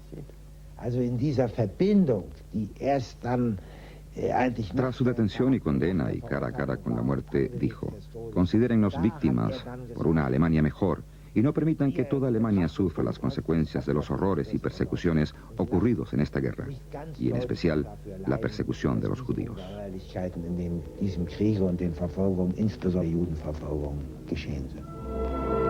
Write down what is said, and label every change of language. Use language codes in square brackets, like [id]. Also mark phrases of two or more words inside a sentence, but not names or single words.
[es] Tras su detención y condena y cara a cara con la muerte, dijo: considérennos víctimas por una Alemania mejor y no permitan que toda Alemania sufra las consecuencias de los horrores y persecuciones ocurridos en esta guerra, y en especial la persecución de los judíos. [de] In diesem Krieg und den Verfolgungen, insbesondere Judenverfolgung, geschehen sind.